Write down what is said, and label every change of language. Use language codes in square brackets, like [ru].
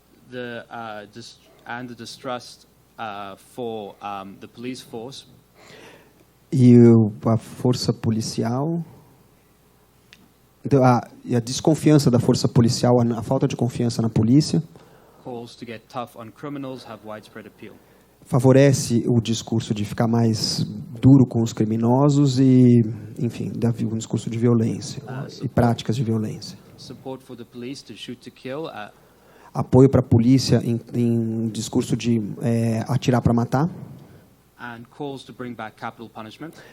[en] The distrust for the police force. [pt] E a força policial, então, a desconfiança da força policial, a falta de confiança na polícia, [en] Calls to get tough on criminals have widespread appeal. [pt] favorece o discurso de ficar mais duro com os criminosos e, enfim, um discurso de violência e práticas de violência. [en] Support for the police to shoot to kill. [pt] Apoio para a polícia em discurso de atirar para matar. [en] And calls to bring back capital punishment.